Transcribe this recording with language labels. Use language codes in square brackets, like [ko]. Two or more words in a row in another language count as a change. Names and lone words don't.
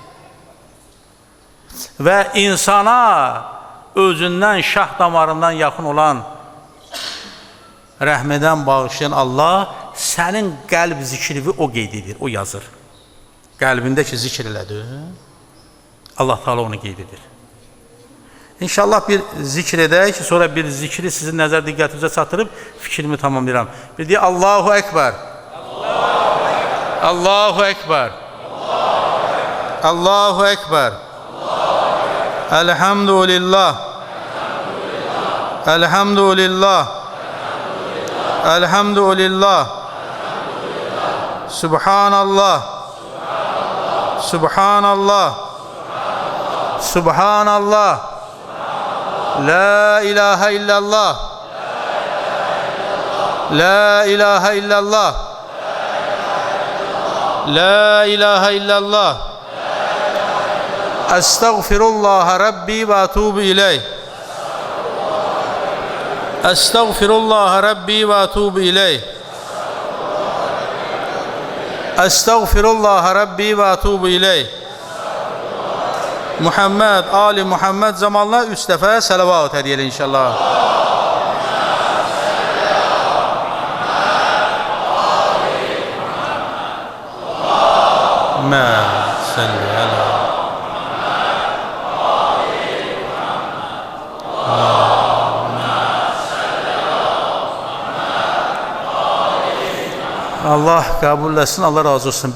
[az] Və insana özündən, şah damarından yaxın olan, rəhmədən bağışlayan Allah sənin qəlb zikrini o qeyd edir, o yazır. Qəlbində ki, zikr elədi, Allah Teala onu qeyd edir. İnşallah bir zikr edək, sonra bir zikri sizin nəzər diqqətinizə çatdırıb fikrimi tamamlayıram. Bir deyək, [ar] الله أكبر. الله أكبر. الله أكبر. الحمد لله. الحمد لله. الحمد لله. سبحان الله. سبحان الله. سبحان الله. لا إله إلا الله. لا إله إلا الله. لا إله إلا الله. أستغفر الله ربي وأتوب إليه. أستغفر الله ربي وأتوب إليه. أستغفر الله ربي وأتوب إليه. [az] Muhammed, Ali Muhammed zamanla 3 dəfə salavat hədiyyə inşallah. [ar] ما صلى على [az] Allah qəbul etsin, Allah razı olsun.